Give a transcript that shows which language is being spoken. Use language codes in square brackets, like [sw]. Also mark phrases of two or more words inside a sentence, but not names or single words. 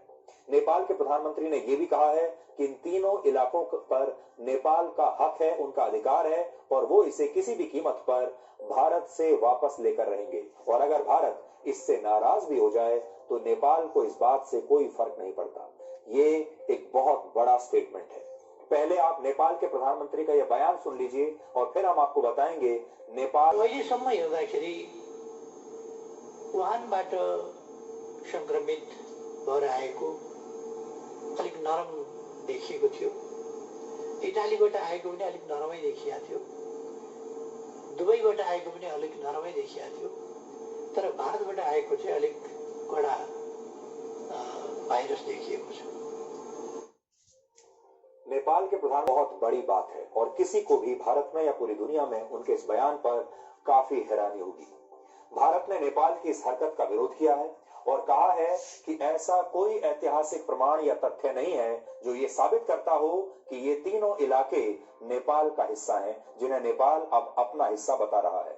[hi] नेपाल के प्रधानमंत्री ने यह भी कहा है कि इन तीनों इलाकों पर नेपाल का हक है, उनका अधिकार है और वो इसे किसी भी कीमत पर भारत से वापस लेकर रहेंगे। और अगर भारत इससे नाराज भी हो जाए तो नेपाल को इस बात से कोई फर्क नहीं पड़ता। ये एक बहुत बड़ा स्टेटमेंट है। पहले आप नेपाल के प्रधानमंत्री का यह बयान सुन लीजिए और फिर हम आपको बताएंगे नेपाल [ne] अहिलेसम्म हेर्दाखेरि वुहानबाट संक्रमित भएर आएको अलिक नरम देखिएको थियो। इटालीबाट आएको पनि अलिक नरमै देखिएको थियो। दुबईबाट आएको पनि अलिक नरमै देखिएको थियो। तर भारतबाट आएको चाहिँ अलिक कडा भाइरस देखिएको छ। [hi] नेपाल के प्रधान बहुत बड़ी बात है और किसी को भी भारत में या पूरी दुनिया में उनके इस बयान पर काफी हैरानी होगी। भारत ने नेपाल की इस हरकत का विरोध किया है और कहा है कि ऐसा कोई ऐतिहासिक प्रमाण या तथ्य नहीं है जो ये साबित करता हो कि ये तीनों इलाके नेपाल का हिस्सा हैं, जिन्हें नेपाल अब अपना हिस्सा बता रहा है।